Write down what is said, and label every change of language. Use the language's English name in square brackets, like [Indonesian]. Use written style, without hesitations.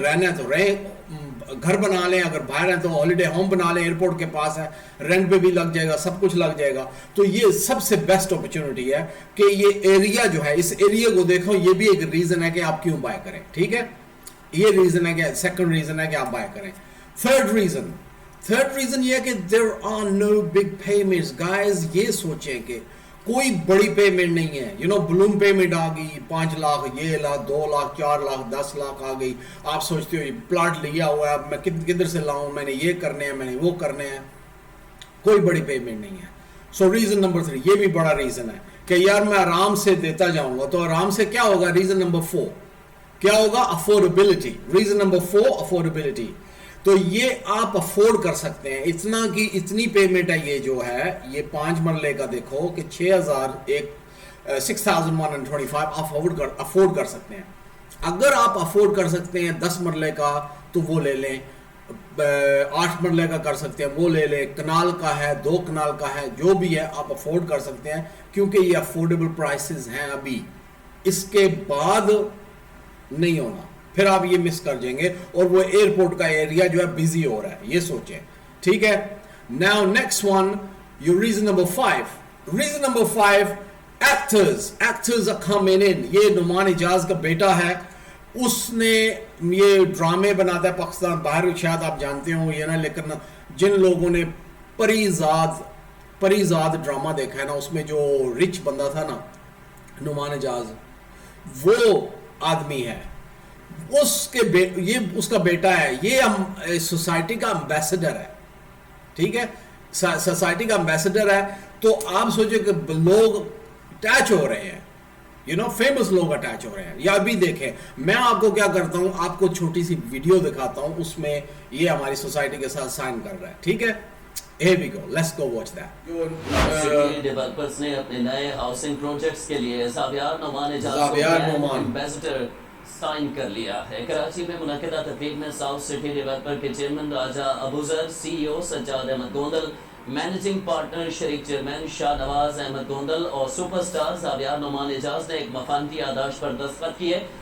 [Urdu] رہنا ہے تو رہیں, گھر بنا لیں, اگر باہر ہیں تو ہالیڈے ہوم بنا لیں, ایئرپورٹ کے پاس ہے, رینٹ پہ بھی لگ جائے گا, سب کچھ لگ جائے گا. تو یہ سب سے بیسٹ اپرچونٹی ہے کہ یہ ایریا جو ہے, اس ایریا کو دیکھو, یہ بھی ایک ریزن ہے کہ آپ کیوں بائی کریں, ٹھیک ہے. یہ ریزن ہے کہ سیکنڈ ریزن ہے کہ آپ بائی کریں. [English] third reason [Urdu] یہ ہے کہ [English] there are no big payments guys. [Urdu] یہ سوچیں کہ کوئی بڑی پیمنٹ نہیں ہے, بلوم پیمنٹ آ گئی 5 لاکھ, یہ لاکھ 2 لاکھ 4 لاکھ 10 لاکھ آ گئی. آپ سوچتے ہو یہ پلاٹ لیا ہوا ہے, میں کدھر سے لاؤں, میں نے یہ کرنے ہیں, میں نے وہ کرنے ہیں. کوئی بڑی پیمنٹ نہیں ہے. سو ریزن نمبر 3, یہ بھی بڑا ریزن ہے کہ یار میں آرام سے دیتا جاؤں گا. تو آرام سے کیا ہوگا, ریزن نمبر 4 کیا ہوگا, افورڈیبلٹی. Reason number 4 affordability. تو یہ آپ افورڈ کر سکتے ہیں, اتنا کی اتنی پیمنٹ ہے. یہ جو ہے یہ 5 مرلے کا دیکھو کہ 6125 آپ افورڈ کر سکتے ہیں. اگر آپ افورڈ کر سکتے ہیں 10 مرلے کا تو وہ لے لیں, 8 مرلے کا کر سکتے ہیں وہ لے لیں, کنال کا ہے 2 کنال کا ہے, جو بھی ہے آپ افورڈ کر سکتے ہیں, کیونکہ یہ افورڈیبل پرائسز ہیں ابھی. اس کے بعد نہیں ہونا, پھر آپ یہ مس کر جائیں گے اور وہ ایئرپورٹ کا ایریا جو ہے بزی ہو رہا ہے. یہ سوچیں, ٹھیک ہے. [English] Now next one, your reason number 5. Reason number 5, actors are coming in. [Urdu] یہ نعمان اجاز کا بیٹا ہے, اس نے یہ ڈرامے بناتا ہے پاکستان باہر, شاید آپ جانتے ہوں یہ نا, لیکن جن لوگوں نے پریزاد ڈرامہ دیکھا ہے نا, اس میں جو رچ بندہ تھا نا نعمان اجاز, وہ آدمی ہے, یہ اس کا بیٹا ہے. یہ سوسائٹی کا امبیسڈر ہے, ٹھیک ہے, سوسائٹی کا امبیسڈر ہے. تو آپ سوچیں کہ لوگ اٹیچ ہو رہے ہیں, فیمس لوگ اٹیچ ہو رہے ہیں. یا ابھی دیکھیں, میں آپ کو کیا کرتا ہوں, آپ کو چھوٹی سی ویڈیو دکھاتا ہوں, اس میں یہ ہماری سوسائٹی کے ساتھ سائن کر رہا ہے, ٹھیک ہے. [English] Here we go, let's go watch that. [Urdu] Developers نے اپنے نئے ہاؤسنگ پروجیکٹس کے لیے زاویار نعمان ایمبیسڈر سائن کر لیا ہے. کراچی میں منعقدہ تقریب میں ساؤتھ سٹی ڈیولپر کے چیئرمین راجہ ابوذر, سی ای او سجاد احمد گوندل, مینیجنگ پارٹنر شریک چیئرمین شاہ نواز احمد گوندل اور سپر سٹار زاویار نعمان اجاز نے ایک مفاہمتی یادداشت پر دستخط کیے.